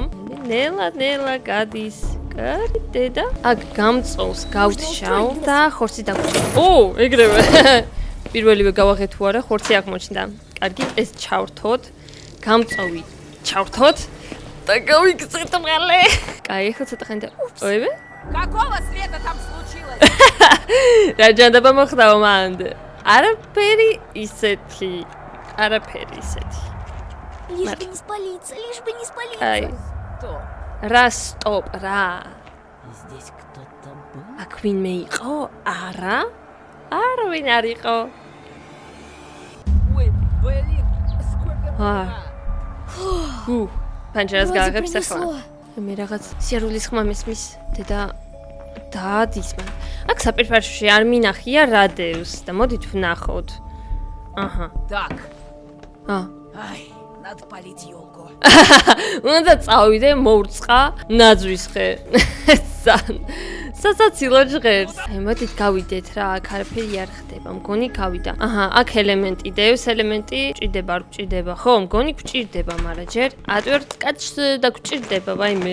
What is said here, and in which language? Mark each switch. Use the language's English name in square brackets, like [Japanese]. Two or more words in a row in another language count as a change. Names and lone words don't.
[Georgian] ნელა გადის. კარგი დედა. აქ გამწოვს, გავთშავ და ხორცი დაგვჭირდა. ეგრევე. პირველივე გავაღეთ თუ არა, ხორცი აქ მოჩნდა. კარგი, ეს ჩავრთოთ. გამწოვი. ჩავრთოთ და გავიქცეთ მალე. კაი, ეხლა ცოტა ხანი და ოივე? [Russian] Какого света там случилось? [Georgian] რა ჯანდაბა მოხდაო მანდ? არაფერი ისეთი. [Russian] Лишь бы не спалиться, лишь бы не спалиться. [Georgian] აი, [Russian] Что? [Georgian] რა სტოპ რა. [Russian] Здесь кто-то был? [Georgian] აქ ვინმე იყო? არა? არავინ არ იყო. [Russian] Ой, блин, сколько А. много. [Georgian] პანჯერას [Russian] Вроде [Georgian] გააღებს ახლა. [Russian] принесло. [Georgian] მე რაღაც სიარულის ხმა მესმის დედა დადის მან. აქ საპირფარეში არ მინახია რა დევს და მოდით ვნახოთ. აჰა. [Russian] Так, [Georgian] ა. [Russian] ай, надо полить елку. [Georgian] უნდა წავიდე მოურწყა ნაძვის ხე. სასაცილო ჟღერს. აი მოდით გავიდეთ რა, აქ არაფერი არ ხდება. მგონი გავიდა. აჰა, აქ ელემენტი დევს, ელემენტი ჭირდება, არ გჭირდება, ხო? მგონი გჭირდება, მაგრამ ჯერ ატვერთ კაცს და გჭირდება, ვაიმე.